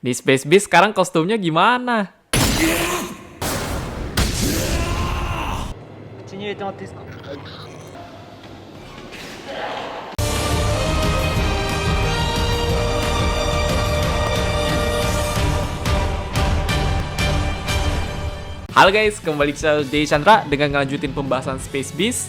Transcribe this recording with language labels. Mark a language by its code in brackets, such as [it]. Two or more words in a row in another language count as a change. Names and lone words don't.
[id] Di Space Beast sekarang kostumnya gimana? [ja] 口に入れてもらっていいですか？ [id] Halo guys, kembali ke channel Day Chandra dengan ngelanjutin pembahasan Space Beast.